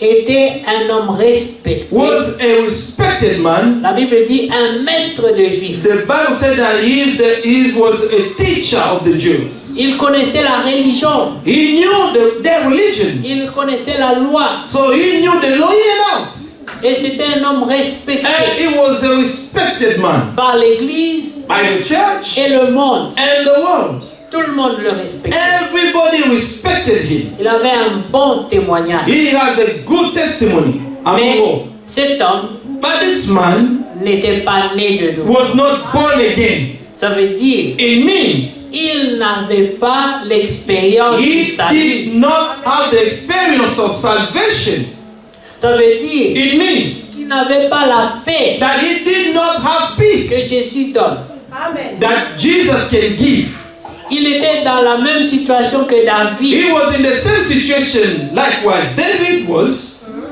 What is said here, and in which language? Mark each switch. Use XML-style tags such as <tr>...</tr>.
<fr>était un homme respecté.</fr> <en>was a respected man.</en> <fr>La Bible dit un maître de juifs.</fr> <en>The Bible said that he was a teacher of the Jews.</en> <fr>Il connaissait la religion.</fr> <en>He knew their religion.</en> <fr>Il connaissait la loi.</fr> <en>So he knew the law in and out.</en> <fr>Et c'était un homme respecté</fr> <en>And he was a respected man</en> <fr>par l'Église</fr> <en>by the church</en> <fr>et le monde.</fr> <en>and the world.</en> <fr>Tout le monde le respectait.</fr> <en>Everybody respected him.</en> <fr>Il avait un bon témoignage.</fr> <en>He had a good testimony among</en> <fr>Mais</fr> <en>all.</en> <fr>cet homme</fr> <en>But this man</en> <fr>n'était pas né de nouveau.</fr> <en>was not born again.</en> <fr>Ça veut dire</fr> <en>It means</en> <fr>il n'avait pas l'expérience du</fr> <en>he</en> <fr>salut.</fr> <en>did not have the experience of salvation.</en> <fr>Ça veut dire</fr> <en>It means</en> <fr>qu'il n'avait pas la paix</fr> <en>that he did not have</en> <fr>que</fr> <en>peace</en> <fr>Jésus donne.</fr> <en>that Jesus can give.</en> <fr>Il était dans la même situation que David,</fr> <en>He was in the same situation likewise David was.</en>